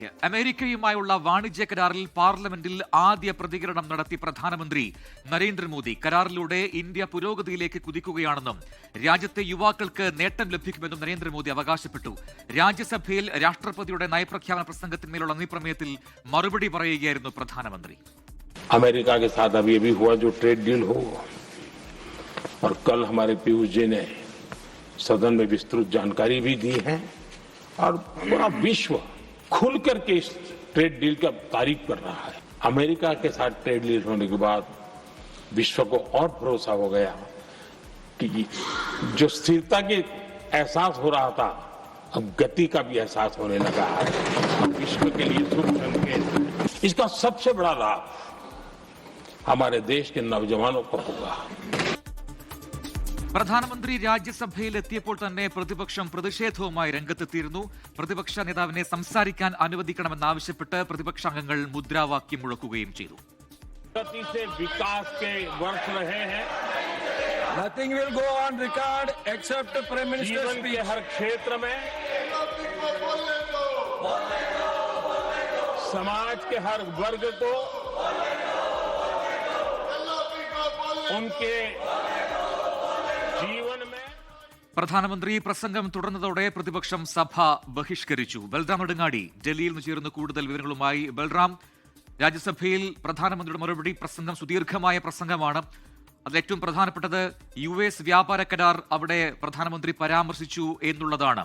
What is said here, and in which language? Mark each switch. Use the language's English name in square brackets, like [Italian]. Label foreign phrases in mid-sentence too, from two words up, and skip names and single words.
[Malayalam] അമേരിക്കയുമായുള്ള വാണിജ്യ കരാറിൽ പാർലമെന്റിൽ ആദ്യ പ്രതികരണം നടത്തി പ്രധാനമന്ത്രി നരേന്ദ്രമോദി. കരാറിലൂടെ ഇന്ത്യ പുരോഗതിയിലേക്ക് കുതിക്കുകയാണെന്നും രാജ്യത്തെ യുവാക്കൾക്ക് നേട്ടം ലഭിക്കുമെന്നും നരേന്ദ്രമോദി അവകാശപ്പെട്ടു. രാജ്യസഭയിൽ രാഷ്ട്രപതിയുടെ നയപ്രഖ്യാപന പ്രസംഗത്തിന്മേലുള്ള പ്രമേയത്തിൽ മറുപടി പറയുകയായിരുന്നു പ്രധാനമന്ത്രി. [Hindi] अमेरिका के साथ अभी अभी हुआ जो [English] trade deal [Hindi] हो और कल हमारे पीयूष जी ने सदन में विस्तृत जानकारी भी दी है और पूरा विश्व खुल करके इस [English] trade deal [Hindi] का तारीफ कर रहा है. अमेरिका के साथ [English] trade deal [Hindi] होने के बाद विश्व को और भरोसा हो गया कि जो स्थिरता के एहसास हो रहा था अब गति का भी एहसास होने लगा है. विश्व के लिए शुभ संकेत. इसका सबसे बड़ा लाभ हमारे देश के नौजवानों को होगा. [Malayalam] പ്രധാനമന്ത്രി രാജ്യസഭയിൽ എത്തിയപ്പോൾ തന്നെ പ്രതിപക്ഷം പ്രതിഷേധവുമായി രംഗത്തെത്തിയിരുന്നു. പ്രതിപക്ഷ നേതാവിനെ സംസാരിക്കാൻ അനുവദിക്കണമെന്നാവശ്യപ്പെട്ട് പ്രതിപക്ഷാംഗങ്ങൾ മുദ്രാവാക്യം മുഴക്കുകയും ചെയ്തു. [English] Nothing will go on record except the Prime Minister's speech. [Hindi] हर क्षेत्र में समाज के हर वर्ग को उनके जीवन में. [Malayalam] പ്രധാനമന്ത്രി പ്രസംഗം തുടർന്നതോടെ പ്രതിപക്ഷം സഭ ബഹിഷ്കരിച്ചു. ബൽറാം നെടുങ്ങാടി ഡൽഹിയിൽ നിന്ന് ചേർന്ന് കൂടുതൽ വിവരങ്ങളുമായി. ബൽറാം, രാജ്യസഭയിൽ പ്രധാനമന്ത്രിയുടെ മറുപടി പ്രസംഗം സുദീർഘമായ പ്രസംഗമാണ്. അതിലേറ്റവും പ്രധാനപ്പെട്ടത് US വ്യാപാര കരാർ അവിടെ പ്രധാനമന്ത്രി പരാമർശിച്ചു എന്നുള്ളതാണ്.